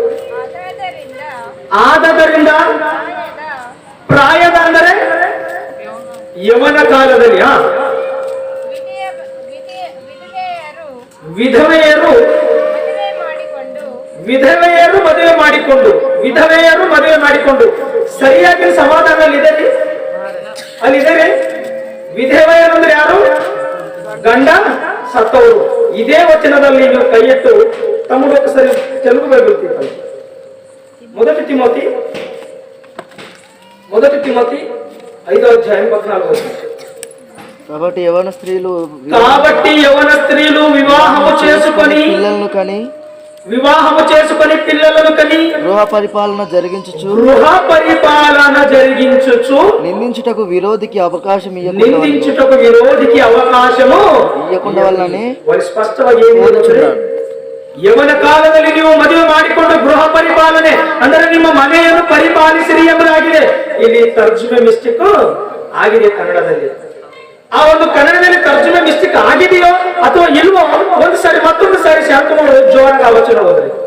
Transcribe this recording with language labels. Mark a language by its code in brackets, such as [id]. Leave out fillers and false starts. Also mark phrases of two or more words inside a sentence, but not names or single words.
[kn] ಆದದರಿಂದ ಪ್ರಾಯದ ಅಂದರೆ ಯವನ ಕಾಲದಲ್ಲಿ ವಿಧವೆಯರು ಮದುವೆ ಮಾಡಿಕೊಂಡು ಸರಿಯಾಗಿ ಸಮಾಧಾನ ಅಲ್ಲಿದೆ. ವಿಧವೆಯರು ಅಂದ್ರೆ ಯಾರು? ಗಂಡ ಸತ್ತವರು. ಇದೇ ವಚನದಲ್ಲಿ ನೀವು ಕೈ ಎತ್ತು ತಮ್ಮೊಂದು ಸರಿ ತೆಲುಗು ಬೈಬಲ್ [te] మొదటి తిమోతి 5వ అధ్యాయం 14. కాబట్టి యవన స్త్రీలు వివాహము చేసుకొని పిల్లలను కని గృహ పరిపాలన జరిగించుచు నిందించుటకు విరోధికి అవకాశం ఇయ్యకుండా వల్లనే [kn] స్పష్టವಾಗಿ ಯವನ ಕಾಲದಲ್ಲಿ ನೀವು ಮದುವೆ ಮಾಡಿಕೊಂಡು ಗೃಹ ಪರಿಪಾಲನೆ ಅಂದರೆ ನಿಮ್ಮ ಮನೆಯನ್ನು ಪರಿಪಾಲಿಸಿರಿ ಎಂಬುದಾಗಿದೆ. ಇಲ್ಲಿ ತರ್ಜುಮೆ ಮಿಸ್ಟೇಕ್ ಆಗಿದೆ ಕನ್ನಡದಲ್ಲಿ. ಆ ಒಂದು ಕನ್ನಡದಲ್ಲಿ ತರ್ಜುಮೆ ಮಿಸ್ಟೇಕ್ ಆಗಿದೆಯೋ ಅಥವಾ ಇಲ್ವೋ ಮತ್ತೊಂದು ಸಾರಿ ಶಾಂತ ಮಾಡೋದು ಜೋರಾಗಿ ಆಲೋಚನೆ ಹೋದ್ರಿ.